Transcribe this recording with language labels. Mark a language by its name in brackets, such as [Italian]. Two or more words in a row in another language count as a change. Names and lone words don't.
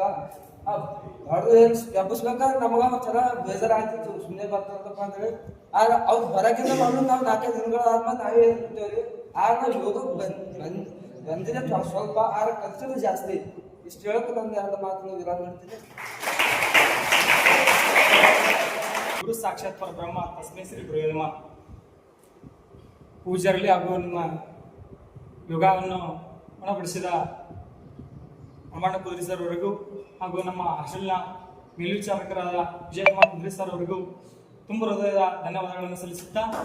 [Kannada] ಎಬ್ಬಿಸ್ಬೇಕಾದ್ರೆ ನಮಗ ಒಂಥರ ಬೇಜಾರ ಆಗ್ತಿತ್ತು, ಸುಮ್ಮನೆ ಬರ್ತಾರಪ್ಪ ಅಂತೇಳಿ. ಆದ್ರೆ ಅವ್ರು ಬರಕಿಂತ ಮೊದಲು ನಾವು 4 ದಿನಗಳಾದ್ಮೇಲೆ ನಾವೇ ಹೇಳ್ತಿರ್ತೇವ್ರಿ. ಆಗ ನಾವು ಯೋಗ ಬಂದಿದೆ ಸ್ವಲ್ಪ, ಆದ್ರೆ ಕಲ್ಚರ್ ಜಾಸ್ತಿ. ಇಷ್ಟು ಹೇಳಕ್ಕೆ ನಂದು 2 ಮಾತು ವಿರಾಮ ಮಾಡ್ತೀನಿ. [Sanskrit] ಗುರು ಸಾಕ್ಷಾತ್ ಪರಬ್ರಹ್ಮ ತಸ್ಮೈ ಶ್ರೀ ಗುರುವೇ ನಮಃ. [Kannada] ಪೂಜ್ಯರಲ್ಲಿ ಹಾಗೂ ನಿಮ್ಮ ಯೋಗವನ್ನು ಒಣಪಡಿಸಿದ ಅಮಣ್ಣ ಕುದುರೆ ಸರ್ ಅವರಿಗೂ ಹಾಗೂ ನಮ್ಮ ಹಾಸ್ಟೆಲ್ನ ಮೇಲ್ವಿಚಾರಕರಾದ ವಿಜಯಕುಮಾರ್ ಕುದುರೆ ಸರ್ ಅವರಿಗೂ ತುಂಬ ಹೃದಯದ ಧನ್ಯವಾದಗಳನ್ನು ಸಲ್ಲಿಸುತ್ತಾ,